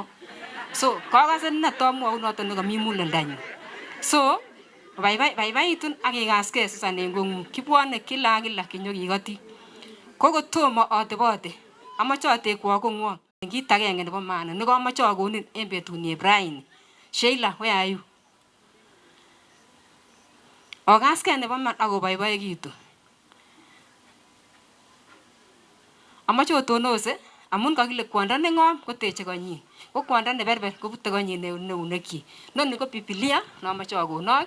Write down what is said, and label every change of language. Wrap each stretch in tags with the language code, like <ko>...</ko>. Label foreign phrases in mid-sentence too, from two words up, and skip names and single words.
<kln>So kakase ne tomwou noton nekami mulendanyu. So baibaitun ak ikaskei Susan en kong'ung. Kibwone kila kinyokikoti. Ko kotomo atebote amache atekwok kong'wong en kit agenge nebo maana nekamache akonin en betuni Ibrahim.</kln> <en>Sheila, where are you?</en> <kln>Okaskei nebo man akoboiboikitu. Amache otonose amun kakile kwondo neng'om koteche konyin. Ko kwondo neberber kobute konyin neunekyik. Noni ko Biblia namache akonok.</kln>